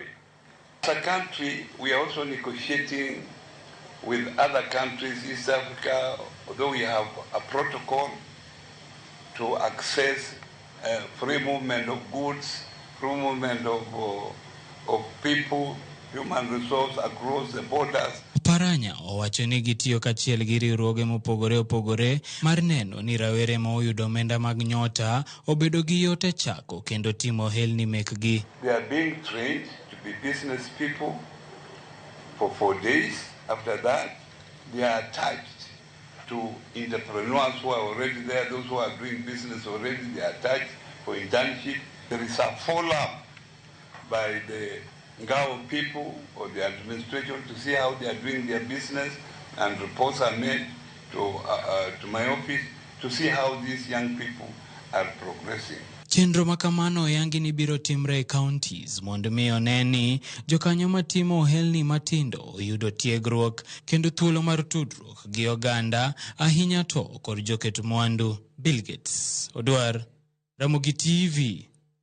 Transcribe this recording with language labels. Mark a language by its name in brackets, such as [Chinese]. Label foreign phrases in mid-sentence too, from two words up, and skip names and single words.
[English] As a country, we are also negotiating with other countries, East Africa, although we have a protocol to access free movement of goods, free movement of people, human resource across the borders. [Luo (Kenya and Tanzania)] Oparanya owacho ni gitiyo kachiel gi riwruoge mopogore opogore mar neno ni rawere ma oyudo omenda mag nyota obedo gi yote chako kendo timo ohelni mekgi. [English] They are being trained to be business people for 4 days. After that, they are attached to entrepreneurs who are already there, those who are doing business already, they are attached for internship. There is a follow-up by the Ngao people or the administration to see how they are doing their business, and reports are made to my office to see how these young people are progressing. [Luo (Kenya and Tanzania)] Chenro makamano yangi ni biro timre e counties mondo mi oneni jokanyo matimo ohelni matindo oyudo tiegruok kendo thuolo mar tudruok gi oganda ahinya to kod joket mwandu. Bill Gates Odwar, Ramogi TV.